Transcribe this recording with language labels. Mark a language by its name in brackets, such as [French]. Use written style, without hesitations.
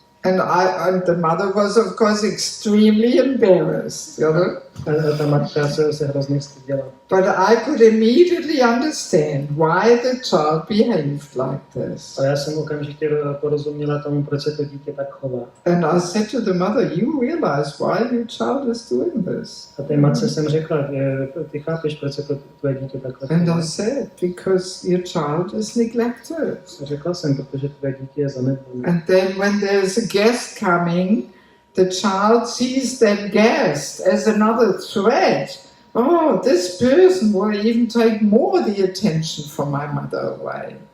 [English] And the mother was of course extremely embarrassed, you know. [Czech] A ta matka se hrozně styděla. [English] But I could immediately understand why the child behaved like this. [Czech] A já jsem okamžitě porozuměla tomu, proč se to dítě tak chová. [English] And I said to the mother, you realize why your child is doing this? [Czech] A té matce jsem řekla, ty chápeš, proč se to tvoje dítě takhle chová. [English] And I said, because your child is neglected. [Czech] A řekla jsem, protože tvoje dítě je zanedbané. [English] And then when there's a guest coming, the child sees that guest as another threat. Oh, this person will even take more the attention from my mother away.